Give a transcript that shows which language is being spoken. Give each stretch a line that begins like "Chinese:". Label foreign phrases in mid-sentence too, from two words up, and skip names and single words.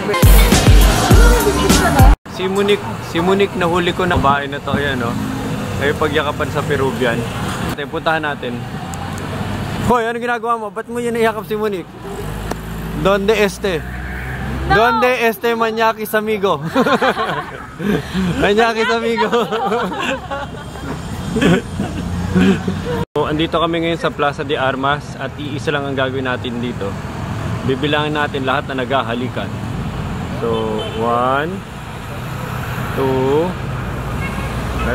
Filipino: Si Monique nahuli ko na bahay na to. Ayan, no? Kayo pagyakapan sa Peruvian. Puntahan natin. Hoy, ano ginagawa mo? Ba't mo yun iyakap si Monique?
Spanish: Donde este? No! Donde este Mañakis amigo? Mañakis amigo.
Filipino: So, andito kami ngayon sa Plaza de Armas at iisa lang ang gagawin natin dito. Bibilangin natin lahat na naghahalikan. So, 1, 2.